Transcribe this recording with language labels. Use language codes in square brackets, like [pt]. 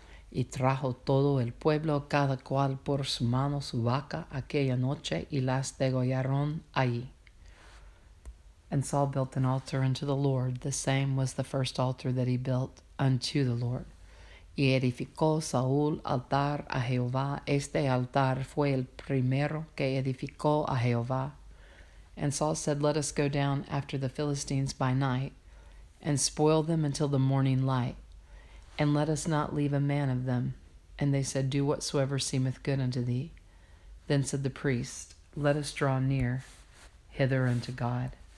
[es] Y trajo todo el pueblo, cada cual por su mano su vaca aquella noche, y las degollaron allí. [en] And Saul built an altar unto the Lord. The same was the first altar that he built unto the Lord. [es] Y edificó Saúl altar a Jehová. Este altar fue el primero que edificó a Jehová. [en] And Saul said, Let us go down after the Philistines by night, and spoil them until the morning light, and let us not leave a man of them. And they said, Do whatsoever seemeth good unto thee. Then said the priest, Let us draw near hither unto God.